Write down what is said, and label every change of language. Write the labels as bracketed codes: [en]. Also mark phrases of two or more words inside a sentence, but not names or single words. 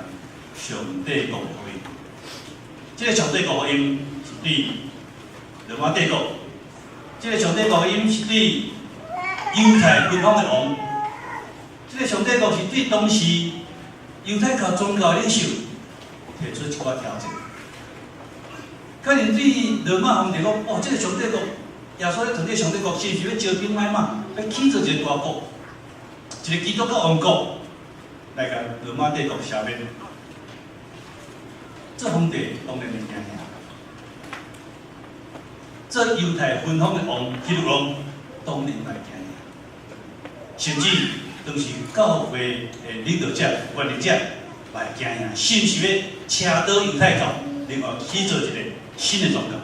[nan] 上帝国福音，这个上帝国福音是对罗马帝国，这个上帝国福音是对犹太军方的王，这个上帝国是对当时犹太教宗教领袖提出一寡挑战。可能对罗马皇帝讲，哦，这个上帝国，耶稣咧传这个上帝国，是不是要招兵买马，要起造一个大国，一个基督教王国，来甲罗马帝国消灭？这皇帝当然会惊吓，这犹太分封的王希律王当然会惊吓，甚至当时教会的领导者、管理者会惊吓，甚至要车倒犹太教，另外起造一个新的宗教。